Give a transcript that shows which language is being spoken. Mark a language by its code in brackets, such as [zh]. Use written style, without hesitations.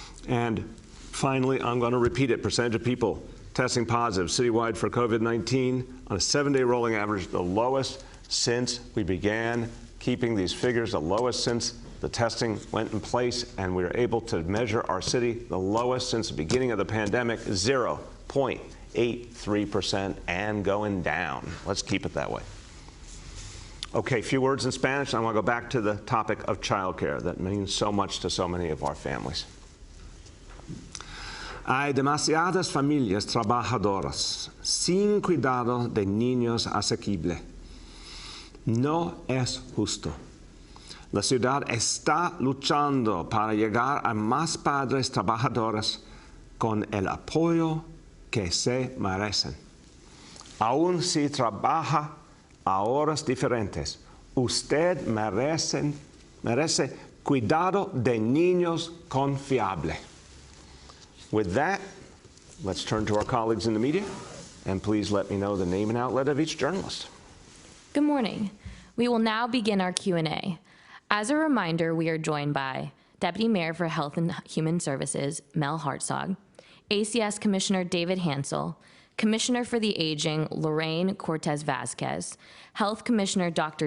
[en] And finally, I'm going to repeat it, percentage of people testing positive citywide for COVID-19 on a 7-day rolling average, the lowest since we began keeping these figures, the lowest since the testing went in place, and we were able to measure our city, the lowest since the beginning of the pandemic, 0.83%, and going down. Let's keep it that way. Okay, few words in Spanish. I want to go back to the topic of childcare that means so much to so many of our families. [es] Hay demasiadas familias trabajadoras sin cuidado de niños asequible. No es justo. La ciudad está luchando para llegar a más padres trabajadores con el apoyo que se merecen. Aun si trabaja a horas diferentes, usted merece cuidado de niños confiable. [en] With that, let's turn to our colleagues in the media, and please let me know the name and outlet of each journalist. Good morning. We will now begin our Q&A. As a reminder, we are joined by Deputy Mayor for Health and Human Services, Mel Hartzog, ACS Commissioner David Hansel, Commissioner for the Aging, Lorraine Cortez Vasquez, Health Commissioner Dr.